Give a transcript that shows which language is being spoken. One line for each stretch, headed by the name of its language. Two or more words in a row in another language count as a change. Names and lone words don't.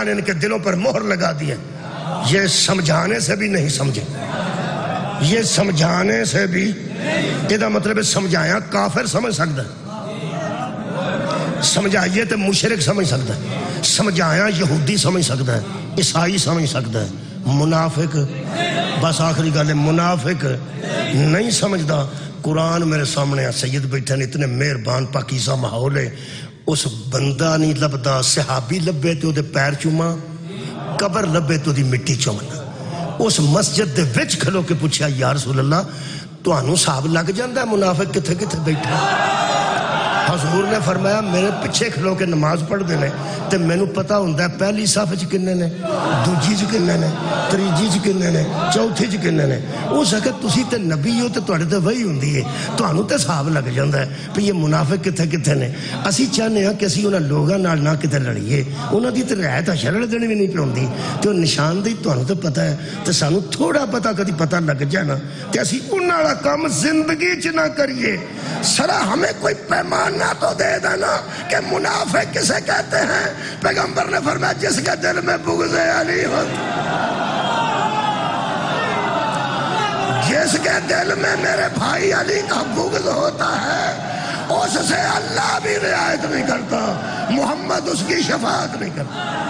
Urdu: نے ان کے دلوں پر مہر لگا دی ہے یہ سمجھانے سے بھی نہیں سمجھے یہ سمجھانے سے بھی یہ مطلب ہے سمجھایا کافر سمجھ سکتا ہے سمجھائیے تو مشرک سمجھ سکتا ہے، سمجھایا یہودی سمجھ سکتا ہے، عیسائی سمجھ سکتا ہے، منافق
Punjabi: بس آخری گل ہے منافق نہیں سمجھدا۔ قرآن میرے سامنے ہے، سید بیٹھے نے، اتنے مہربان پاکیزہ ماحول ہے، اس بندہ نہیں لبدا، صحابی لبے تو دے پیر چوما، قبر لبے تو دی مٹی چومنا۔ اس مسجد دے وچ کھلو کے پوچھا
Arabic: یا رسول اللہ
Punjabi: تانوں صاحب لگ جاندا ہے منافق کتھے کتھے بیٹھا؟ حضور نے فرمایا میرے پیچھے کھلو کے نماز پڑھ دینے تے میں نو پتہ ہوندہ ہے پہلی صف چ کنے نے، دوجی چ کنے نے، تریجی چ کنے نے، چوتھی چ کنے نے۔ اس وقت تسی تے نبی ہو تے تواڈے تے وہی ہوندی ہے، تانوں تے صاحب لگ جاندا ہے کہ یہ منافق کتھے کتھے نے۔ اسی چاہنے ہاں کہ اسی انہاں لوگاں نال نہ کتے لڑیے، انہاں دی تے رعایت شرع دین بھی نہیں پیوندی تے نشاندہی تانوں تے پتہ ہے تے سانوں تھوڑا پتہ کدی پتہ لگ جائے نا تے اسی انہاں والا کام زندگی چ نہ کریے۔
Urdu: سرا ہمیں کوئی پیمانہ تو دے دینا کہ منافق کسے کہتے ہیں۔ پیغمبر نے فرمایا جس کے دل میں بغض علی ہو، جس کے دل میں میرے بھائی علی کا بغض ہوتا ہے اس سے اللہ بھی رعایت نہیں کرتا، محمد اس کی شفاعت نہیں کرتا۔